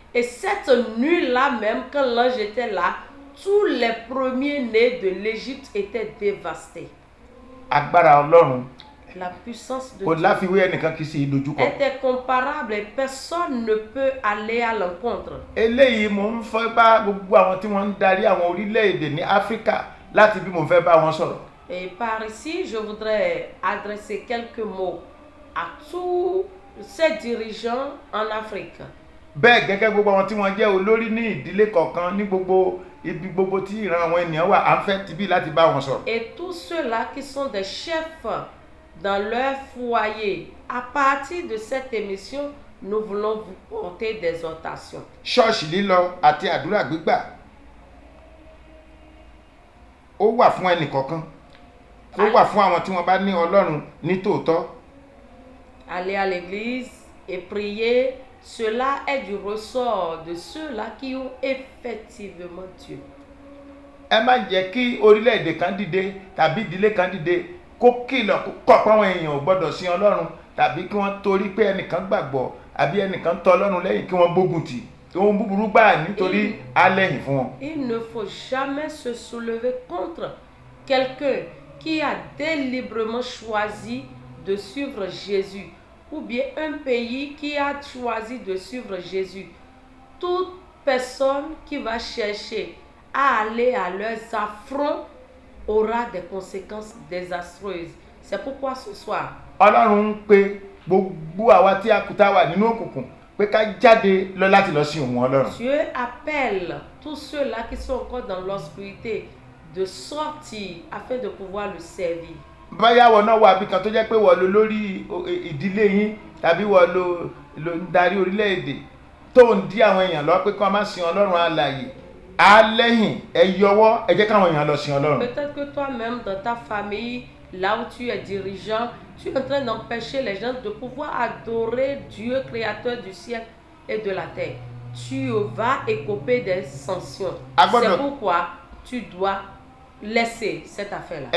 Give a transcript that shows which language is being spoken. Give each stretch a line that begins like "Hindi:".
French: Et cette nuit-là même, quand l'ange était là, tous les premiers-nés de l'Égypte étaient dévastés.
Yoruba: Agbára Ọlọ́run
French: La puissance de
Yoruba: kò
French: Dieu
Yoruba: láfiwé ẹnìkan kì í sì dojúkọ.
French: était comparable et personne ne peut aller à l'encontre.
Yoruba: Eléyìí mo ń fẹ́ bá gbogbo àwọn tí wọ́n ń darí àwọn orílẹ̀-èdè ní Áfíríkà láti bí mo fẹ́ bá wọn sọ̀rọ̀.
French: Et par ici, je voudrais adresser quelques mots à tous ces dirigeants en Afrique.
Yoruba: Bẹ́ẹ̀ gẹ́gẹ́ gbogbo àwọn tí wọ́n jẹ́ olórí ní ìdílé kọ̀ọ̀kan ní gbogbo ibi gbogbo tí ìran àwọn ènìyàn wà, à ń fẹ́ tibí láti bá wọn sọ̀rọ̀.
French: Et tous ceux-là qui sont des chefs dans leur foyer, à partir de cette émission, nous voulons vous porter des exhortations.
Yoruba: Ṣọ́ọ̀ṣì lílọ àti àdúrà gbígbà ó wà fún ẹnì kọ̀ọ̀kan, ó wà fún àwọn tí wọ́n bá ní Ọlọ́run ní tòótọ́.
French: Aller à l'église et prier, cela est du ressort de ceux-là qui ont effectivement Dieu.
Yoruba: Ẹ má jẹ́ kí orílẹ̀-èdè kan dìde tàbí ìdílé kan dìde kó kìlọ̀ kó kọ̀ pé àwọn èèyàn ò gbọ́dọ̀ sin Ọlọ́run, tàbí kí wọ́n torí pé ẹnìkan gbàgbọ́ àbí ẹnìkan tọ́ Ọlọ́run lẹ́yìn kí wọ́n gbógun tì ohun búburú gbà nítorí alẹ́yìn fún wọn.
French: Il ne faut jamais se soulever contre quelqu'un qui a délibérément choisi de suivre Jésus, ou bien un pays qui a choisi de suivre Jésus. Toute personne qui va chercher à aller à leurs affronts aura des conséquences désastreuses. C'est pourquoi ce soir,
Yoruba: Ọlọ́run ń pe gbogbo àwa tí a kù tá wà nínú òkùnkùn pé ká jáde lọ láti lọ sí òun Ọlọ́run.
French: Dieu appelle tous ceux-là qui sont encore dans l'obscurité de sortir afin de pouvoir le servir.
Yoruba: Báyà wọ náà wà bí kan tó jẹ́ pé wọ́n lo lórí ìdílé yín tàbí wọ́n lo ń darí orílẹ̀-èdè tó ń dí àwọn èèyàn lọ pé kí wọ́n má sin Ọlọ́run alààyè alẹ́yìn ẹ yọwọ́ ẹ jẹ́ káwọn èèyàn lọ sin Ọlọ́run.
French: Peut-être que toi-même dans ta famille, là où tu es dirigeant, tu es en train d'empêcher les gens de pouvoir adorer Dieu, créateur du ciel et de la terre. Tu vas écoper des sanctions. C'est pourquoi tu dois laisser cette affaire-là.